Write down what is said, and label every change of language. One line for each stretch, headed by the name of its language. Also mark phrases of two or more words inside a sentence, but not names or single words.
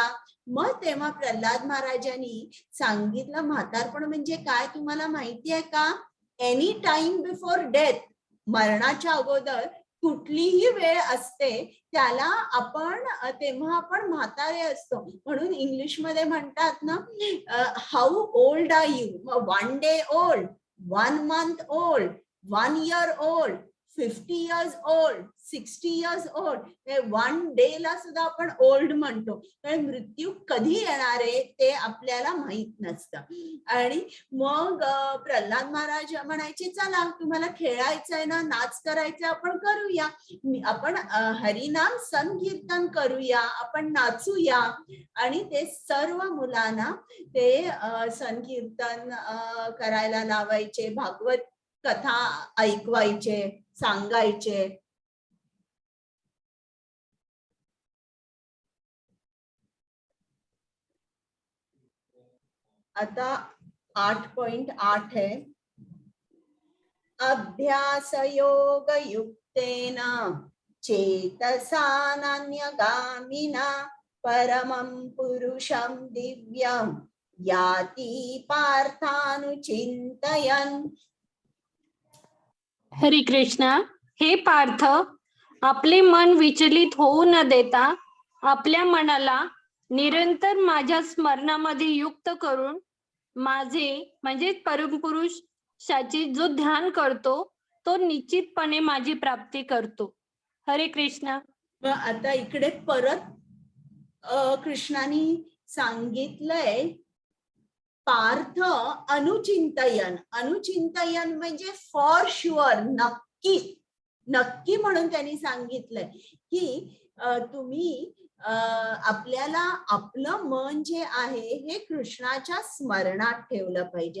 Marathi: मग तेव्हा प्रल्हाद महाराजांनी सांगितलं म्हातारपण म्हणजे काय तुम्हाला माहिती आहे का?
English: any time before death,
Marathi: मरणाच्या अगोदर कुठलीही वेळ असते त्याला आपण, तेव्हा आपण म्हातारे असतो. म्हणून इंग्लिश मध्ये म्हणतात ना,
English: How old are you? 1 day old, 1 month old, 1 year old, 50 years old, 60 years old.
Marathi: 1 day ला सुद्धा आपण ओल्ड म्हणतो, कारण मृत्यू कधी येणार आहे ते आपल्याला माहित नसतं. आणि मग प्रल्हाद महाराज म्हणायचे चला तुम्हाला खेळायचं आहे ना, नाच करायचं, आपण करूया, आपण हरिनाम संकीर्तन करूया, आपण नाचूया. आणि ते सर्व मुलांना ते संकीर्तन करायला लावायचे, भागवत कथा ऐकवायचे, सांगायचे.
Sanskrit: आता 8.8 है, अभ्यास योग युक्तेन चेतसा नान्यगामिना परमं पुरुषं दिव्यं याति पार्थानुचिन्तयन्.
Marathi: हरे कृष्णा. हे पार्थ, आपले मन विचलित होऊ न देता आपल्या मनाला निरंतर माझ्या स्मरणामध्ये युक्त करून माझे म्हणजे परमपुरुषाचे जो ध्यान करतो तो निश्चितपणे माझी प्राप्ती करतो. हरे कृष्णा. आता इकडे परत कृष्णाने सांगितलंय
Sanskrit: पार्थ अनुचिंतयन.
Marathi: अनुचिंतयन म्हणजे
English: for sure,
Marathi: नक्की नक्की म्हणून त्यांनी सांगितलंय की तुम्ही आपल्याला आपलं मन जे आहे हे कृष्णाच्या स्मरणात ठेवलं पाहिजे.